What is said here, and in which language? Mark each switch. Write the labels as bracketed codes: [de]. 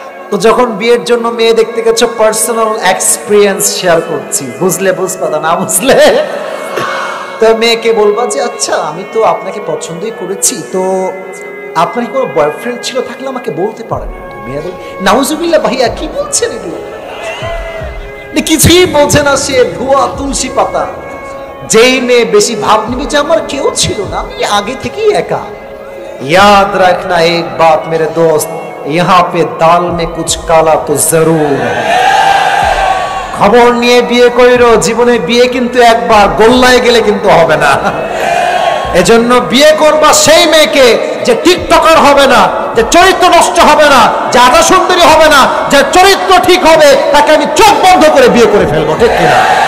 [bn] তো যখন বিয়ের জন্য মেয়ে দেখতে গেছো, পার্সোনাল এক্সপেরিয়েন্স শেয়ার করছি, বুঝলে বুঝবা, না বুঝলে তো মেয়েকে বলবা যে আচ্ছা আমি তো আপনাকে পছন্দই করেছি, তো আপনার কি কোনো বয়ফ্রেন্ড ছিল, থাকলে আমাকে বলতে পারেন। মেয়ে বলে নাউজুবিল্লাহ ভাইয়া কি বলছেন এগুলো? কিছুই বলছে না, সে ধোয়া তুলসী পাতা। যেই মেয়ে বেশি ভাব নিবি যে আমার কেউ ছিল না, আমি আগে থেকেই একা। [hi] याद रखना एक बात मेरे दोस्त, यहाँ पे दाल में कुछ काला तो जरूर है। [bn] খবর নিয়ে বিয়ে কইরো, জীবনে বিয়ে কিন্তু একবার, গোল্লায় গেলে কিন্তু হবে না। এজন্য বিয়ে করবা সেই মেয়েকে যে টিকটকার হবে না, যে চরিত্র নষ্ট হবে না, যে আধা সুন্দরী হবে না, যে চরিত্র ঠিক হবে, তাকে আমি চোখ বন্ধ করে বিয়ে করে ফেলবো, ঠিক কিনা?